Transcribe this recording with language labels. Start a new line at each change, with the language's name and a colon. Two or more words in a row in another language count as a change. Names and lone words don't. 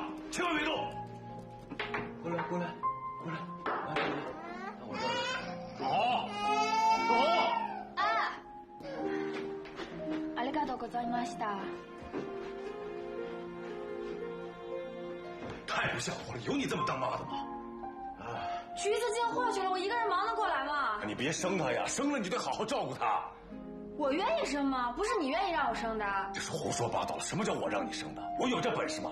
Chinese: 千万别动！过来，过来，过来，来，我这儿。走，
Japanese: ありがとうございました。
Chinese: 太不像话了！有你这么当妈的吗？橘子进货去了，我一个人忙得过来吗？你别生他呀，生了你就得好好照顾他。我愿意生吗？不是你愿意让我生的。这是胡说八道！什么叫我让你生的？我有这本事吗？